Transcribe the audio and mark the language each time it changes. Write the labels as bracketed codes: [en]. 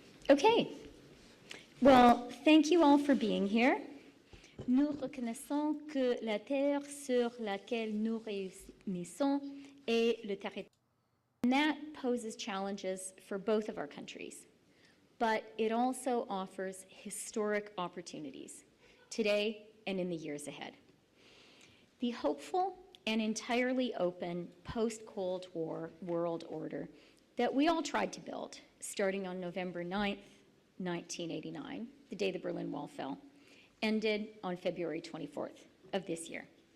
[en] Okay. Well, thank you all for being here. [fr] Nous reconnaissons que la terre sur laquelle nous réunissons est le territoire. [en] And that poses challenges for both of our countries. But it also offers historic opportunities today and in the years ahead. The hopeful and entirely open post-Cold War world order that we all tried to build, starting on November 9th, 1989, the day the Berlin Wall fell, ended on February 24th of this year.